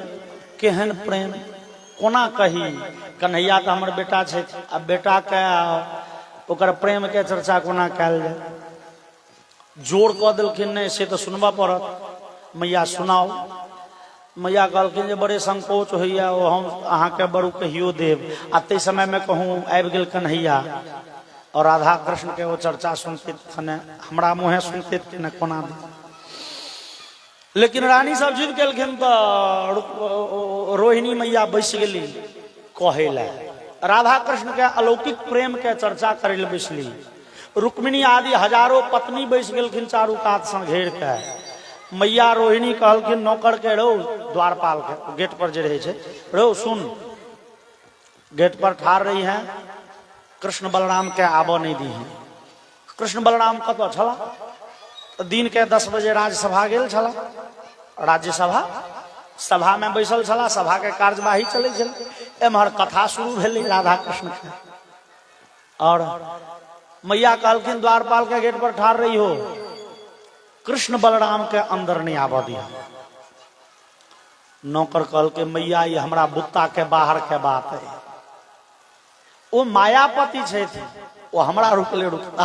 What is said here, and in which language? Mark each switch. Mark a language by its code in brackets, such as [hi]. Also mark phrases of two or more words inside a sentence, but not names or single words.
[mai] केहन प्रेम कोना कही? कन्हैया तो हमर बेटा छे, अब बेटा के ओकर प्रेम के चर्चा कोना कैल जाए? जोर कऽ देलखिन नहीं से तो सुनबा पड़त। मैया सुनाओ। मैया कहलखिन जे बड़े संकोच होइया, ओ हम अहाँ के बड़ू कहियो देव। आ ते समय में कहूँ आबि गेल कन्हैया और राधा कृष्ण के वो चर्चा सुनते हमरा मुँहे सुनते न कोना दे। लेकिन रानी सब जिद केलखिन तो रोहिणी मैया बैस गेली कहे ला। राधा कृष्ण के अलौकिक प्रेम के चर्चा करे ले बैसली। रुक्मिणी आदि हजारों पत्नी बैस गेलखिन चारू कात से घेर के। मैया रोहिणी कहलखिन नौकर के रहो द्वारपाल के गेट पर जे रहे छे, रहो सुन, गेट पर ठाड़ रही है, कृष्ण बलराम के आबो नहीं दी है। कृष्ण बलराम कत छला? दिन के 10 बजे राज्यसभा गेल छला। राज्यसभा सभा में बैसल छला, सभा के कार्यवाही चले छल। एम्हर कथा शुरू भेलै राधा कृष्ण के। और मैया कहलखिन द्वारपाल के गेट पर ठाड़ रही हो, कृष्ण बलराम के अंदर नहीं आबा दिया। नौकर कहल के मैया ये हमरा बुत्ता के बाहर के बात है। वो मायापति छे, वो हमरा रुकले रुकता।